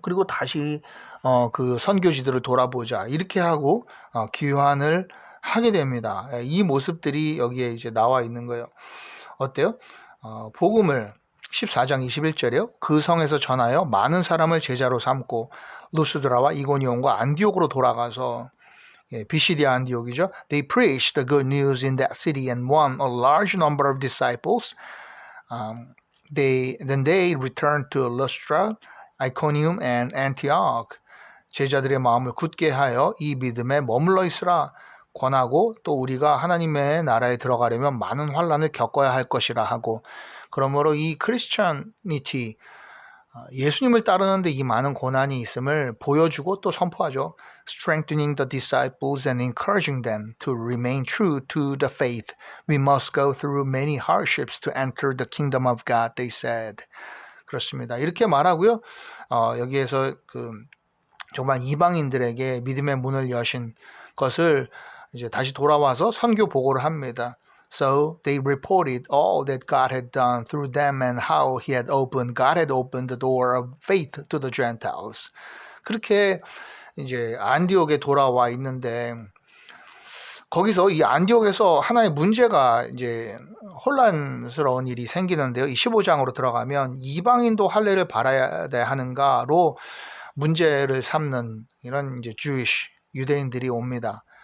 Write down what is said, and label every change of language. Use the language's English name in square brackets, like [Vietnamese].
[Korean] 그리고 다시 그 선교지들을 돌아보자 이렇게 하고 귀환을 하게 됩니다. 이 모습들이 여기에 이제 나와 있는 거예요. 어때요? 복음을 14장 21절이요. 그 성에서 전하여 많은 사람을 제자로 삼고 루스드라와 이고니온과 안디옥으로 돌아가서 비시디아 안디옥이죠. [English] They preached the good news in that city and won a large number of disciples. Then they returned to Lystra, Iconium, and Antioch. [Korean] 제자들의 마음을 굳게 하여 이 믿음에 머물러 있으라 권하고 또 우리가 하나님의 나라에 들어가려면 많은 환난을 겪어야 할 것이라 하고 그러므로 이 크리스천니티 예수님을 따르는데 이 많은 고난이 있음을 보여주고 또 선포하죠. [English] Strengthening the disciples and encouraging them to remain true to the faith. We must go through many hardships to enter the kingdom of God, they said. [Korean] 그렇습니다. 이렇게 말하고요. 여기에서 정말 이방인들에게 믿음의 문을 여신 것을 이제 다시 돌아와서 선교 보고를 합니다. [English] So they reported all that God had done through them and how God had opened the door of faith to the Gentiles. [Korean] 그렇게 이제 안디옥에 돌아와 있는데 거기서 이 안디옥에서 하나의 문제가 이제 혼란스러운 일이 생기는데요. 이 15장으로 들어가면 이방인도 할례를 받아야 하는가로 문제를 삼는 이런 이제 유대인들이 옵니다.